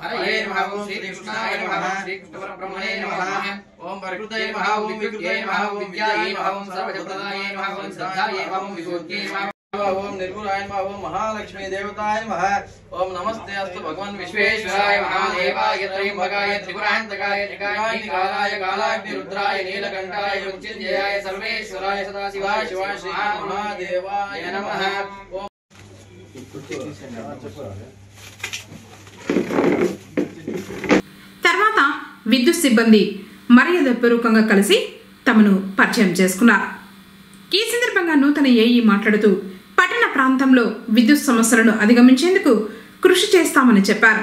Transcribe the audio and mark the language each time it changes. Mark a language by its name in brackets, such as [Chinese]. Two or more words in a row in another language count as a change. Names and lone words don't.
[Sanskrit] हरये नमः ओम श्रीकृष्णाय नमः श्रीकृष्णपरब्रह्मणे नमः ओम प्रकृतये नमः ओम विकृतये नमः ओम विद्याये नमः ओम सर्वजगदाय नमः ओम श्रद्धाये नमः ओम विभूतये नमः ओम निर्गुणाय नमः ओम महालक्ष्मी देवताय नमः ओम नमस्ते अस्तु भगवान विश्वेश्वराय महादेवाय त्रयंबकाय त्रिपुरान्तकाय निकालाय कालाग्निरुद्राय नीलकंठाय मृत्युंजयाय सर्वेश्वराय सदाशिवाय शिवाय श्री महादेवाय नमः [Telugu] తర్వాత విద్యుత్ సిబ్బంది మర్యాదపూర్వకంగా కలిసి తమను పరిచయం చేసుకున్నారు. ఈ సందర్భంగా నూతన ఏఈ మాట్లాడుతూ పట్టణ ప్రాంతంలో విద్యుత్ సమస్యలను అధిగమించేందుకు కృషి చేస్తామని చెప్పారు.